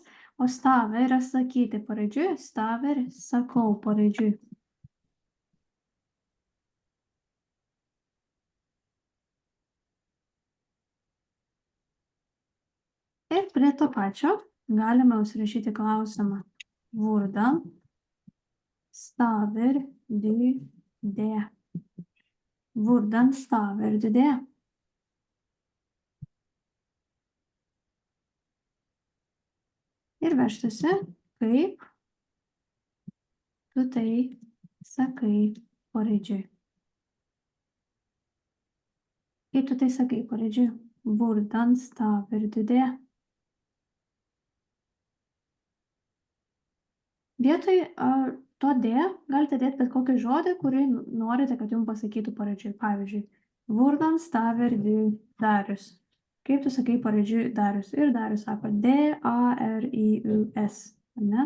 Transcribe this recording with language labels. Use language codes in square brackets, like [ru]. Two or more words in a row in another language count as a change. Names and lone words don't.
[lt] O stave yra sakyti paraidžiui, staver sakau paraidžiui. Ir prie to pačio galime užsirašyti klausimą. [no] Hvordan staver du det? Hvordan staver du det? [lt] Ir verštųsi, kaip tu tai sakai paraidžiui. Kaip tu tai sakai paraidžiui? [no] Hvordan staver du det? [lt] vietoj to D galite dėti bet kokį žodį, kurį norite, kad jums pasakytų paraidžiui. [no] Pavyzdžiui, Vurdan staver du Darius. [lt] Kaip tu sakai paraidžiui Darius? Ir Darius sako D-A-R-I-U-S. Ne?